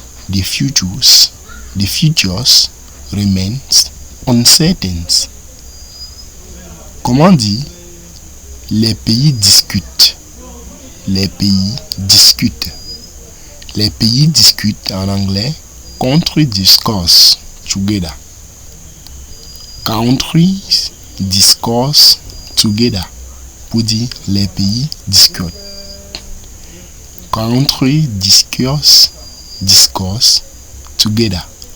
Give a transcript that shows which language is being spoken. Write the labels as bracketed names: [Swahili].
[English] The futures remains uncertain. [French] Comment dit les pays discutent? Les pays discutent. Les pays discutent en anglais, [English] country discuss together. Countries discuss together. [French] Pour dire les pays discutent. [English] Country discuss together.